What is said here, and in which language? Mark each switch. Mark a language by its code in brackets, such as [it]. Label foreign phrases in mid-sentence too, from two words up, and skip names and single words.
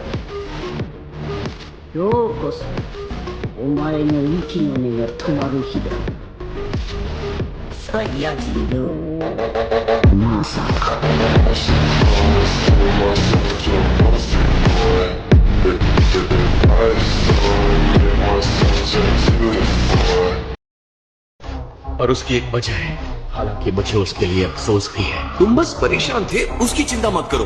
[ja] ようこそお前の息の根が止まる日だ。サイヤ人よ、まさか。 [hi] और उसकी एक वजह है, हालांकि मुझे उसके लिए अफसोस भी है। तुम बस परेशान थे, उसकी चिंता मत करो।